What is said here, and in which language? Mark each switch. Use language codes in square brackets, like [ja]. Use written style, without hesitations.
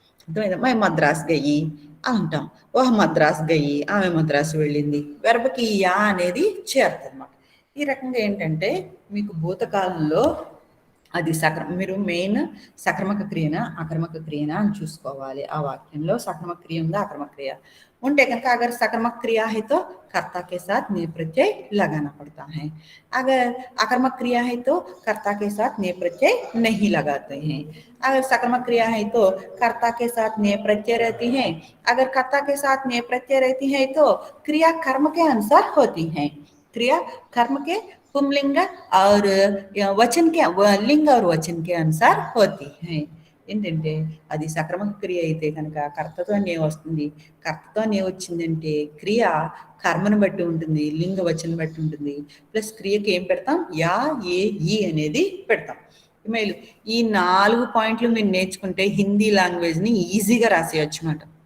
[te] అర్థమైందా? [hi] మై మద్రాస్ గయి [te] అంటాం. [hi] ఓహ్ మద్రాస్ గయి, [te] ఆమె మద్రాసు వెళ్ళింది. వెర్బకి యా అనేది చేరుతుంది అనమాట. ఈ రకంగా ఏంటంటే మీకు భూతకాలంలో అది మీరు మెయిన్ సక్రమక క్రియనా అకర్మక క్రియనా అని చూసుకోవాలి. ఆ వాక్యంలో సక్రమక క్రియ ఉందా అకర్మక క్రియ ఉంటే కనుక [hi] अगर सकर्मक क्रिया है तो कर्ता के साथ ने प्रत्यय लगाना पड़ता है. अगर अकर्मक क्रिया है तो कर्ता के साथ ने प्रत्यय नहीं लगाते हैं. अगर सकर्मक क्रिया है तो कर्ता के साथ ने प्रत्यय रहती है. अगर कर्ता के साथ ने प्रत्यय रहती है तो क्रिया कर्म के अनुसार होती है. क्रिया कर्म के पुंलिंग और वचन के लिंग और वचन के अनुसार होती है. [te] ఏంటంటే అది సక్రమక క్రియ అయితే కనుక కర్తతో నే వస్తుంది. కర్తతో నే వచ్చిందంటే క్రియ కర్మను బట్టి ఉంటుంది, లింగ వచనం బట్టి ఉంటుంది. ప్లస్ క్రియకి ఏం పెడతాం? యా, ఏ, ఈ అనేది పెడతాం. మేలు ఈ 4 పాయింట్లు మీరు నేర్చుకుంటే హిందీ లాంగ్వేజ్ని ఈజీగా రాసేయచ్చు అన్నమాట.